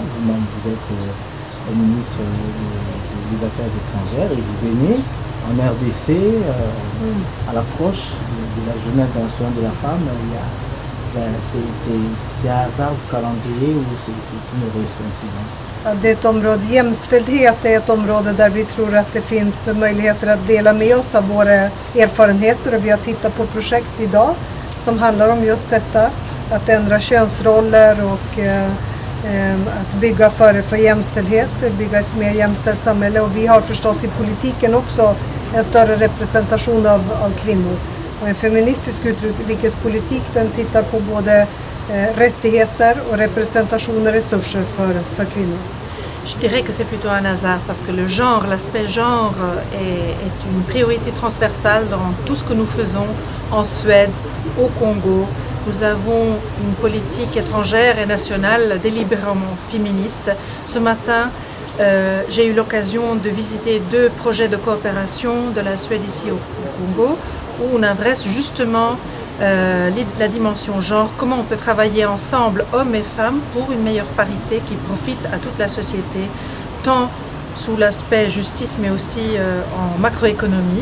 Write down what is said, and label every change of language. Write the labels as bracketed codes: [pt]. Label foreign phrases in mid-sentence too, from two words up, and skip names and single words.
[fr] Vous-même, vous êtes ministre des Affaires étrangères et vous venez en RDC à l'approche de la Journée internationale de la femme. C'est un hasard du calendrier ou c'est une heureuse coïncidence? [sv] Det är ett område, jämställdhet är ett område där vi tror att det finns möjligheter att dela med oss av våra erfarenheter, och vi har tittat på projekt idag som handlar om just detta, att ändra könsroller och att bygga för jämställdhet, bygga ett mer jämställt samhälle, och vi har förstås i politiken också en större representation av kvinnor. Och en feministisk utrikespolitik, den tittar på både rättigheter och representation och resurser för kvinnor. [fr] Je dirais que c'est plutôt un hasard parce que le genre, l'aspect genre est une priorité transversale dans tout ce que nous faisons en Suède, au Congo. Nous avons une politique étrangère et nationale délibérément féministe. Ce matin, j'ai eu l'occasion de visiter 2 projets de coopération de la Suède ici au Congo, où on adresse justement la dimension genre, comment on peut travailler ensemble, hommes et femmes, pour une meilleure parité qui profite à toute la société, tant sous l'aspect justice mais aussi en macroéconomie.